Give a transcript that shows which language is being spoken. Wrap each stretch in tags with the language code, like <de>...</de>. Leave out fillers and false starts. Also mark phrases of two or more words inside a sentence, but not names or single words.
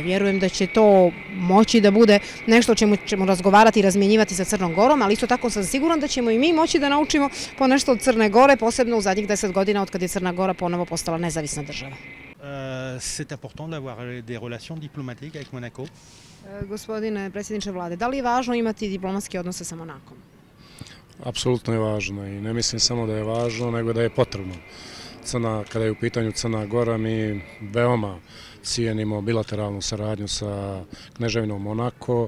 <sr>Vjerujem da će to moći da bude nešto o čemu ćemo razgovarati i razmjenjivati sa Crnom Gorom, ali isto tako sam siguran da ćemo i mi moći da naučimo po nešto od Crne Gore, posebno u zadnjih 10 godina od kad je Crna Gora ponovo postala nezavisna država.</sr> <fr>C'est important d'avoir des relations diplomatiques avec Monaco.</fr> <sr>Gospodine predsjedniče vlade, da li je važno imati diplomatske odnose sa Monakom? Apsolutno je važno i ne mislim samo da je važno, nego da je potrebno. Kada je u pitanju Crna Gora, mi veoma cijenimo bilateralnu saradnju sa Kneževinom Monako.</sr>